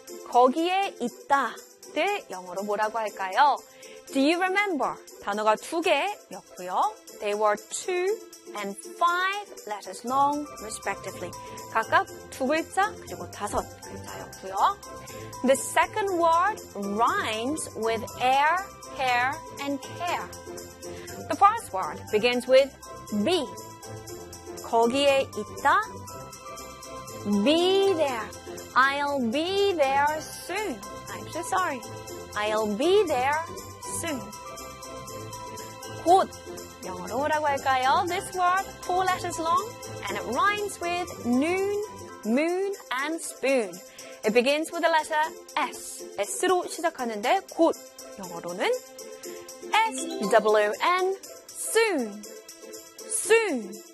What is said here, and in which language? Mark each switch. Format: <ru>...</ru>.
<ko>거기에 있다를 영어로 뭐라고 할까요?</ko> <en>Do you remember?</en> <ko>단어가 두 개였고요.</ko> <en>They were two and five letters long, respectively.</en> <ko>각각 두 글자 그리고 다섯 글자였고요.</ko> <en>The second word rhymes with air, hair, and care. The first word begins with be.</en> <ko>거기에 있다.</ko> <en>Be there. I'll be there soon. I'm so sorry. I'll be there soon.</en> <ko>곧, 영어로 뭐라고 할까요?</ko> <en>This word, four letters long, and it rhymes with noon, moon, and spoon. It begins with the letter S.</en> <ko>S로 시작하는데, 곧, 영어로는</ko> <en>S-W-N, soon. Soon.</en>